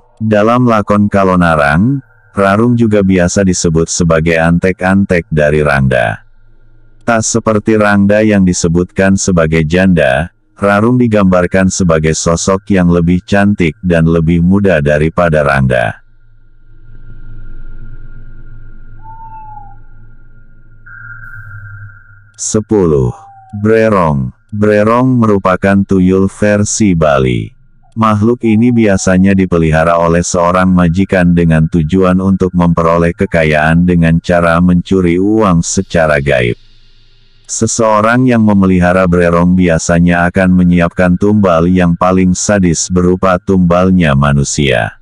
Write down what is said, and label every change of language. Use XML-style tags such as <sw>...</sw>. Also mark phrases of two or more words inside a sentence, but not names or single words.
<id>Dalam lakon Kalonarang, Rarung juga biasa disebut sebagai antek-antek dari rangda. Tak seperti Rangda yang disebutkan sebagai janda, Rarung digambarkan sebagai sosok yang lebih cantik dan lebih muda daripada Rangda. Sepuluh. Brerong. Brerong merupakan tuyul versi Bali. Makhluk ini biasanya dipelihara oleh seorang majikan dengan tujuan untuk memperoleh kekayaan dengan cara mencuri uang secara gaib. Seseorang yang memelihara brerong biasanya akan menyiapkan tumbal yang paling sadis berupa tumbalnya manusia.</id>